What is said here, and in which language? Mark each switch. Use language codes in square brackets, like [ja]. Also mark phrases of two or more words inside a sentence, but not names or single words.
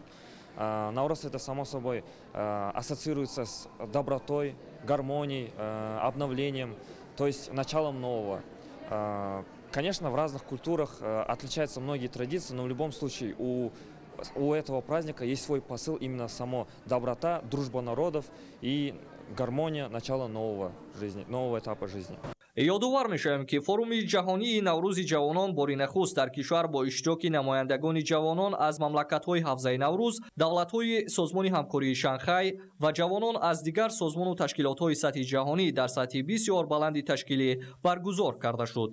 [ru] Наурыз это само собой ассоциируется с добротой, гармонией, обновлением, то есть началом нового. Конечно, в разных культурах отличаются многие традиции, но в любом случае у этого праздника есть свой посыл, именно само доброта, дружба народов и гармония начала нового этапа жизни. [tg] ёдовар мешавем ки форуми ҷаҳонии наврӯзи ҷавонон бори нахуст дар кишвар бо иштироки намояндагони ҷавонон аз мамлакатҳои ҳавзаи наврӯз, давлатҳои созмони ҳамкории шанхай ва ҷавонон аз дигар созмону ташкилотҳои сатҳи ҷаҳонӣ дар сатҳи бисёр баланди ташкилӣ баргузор карда шуд.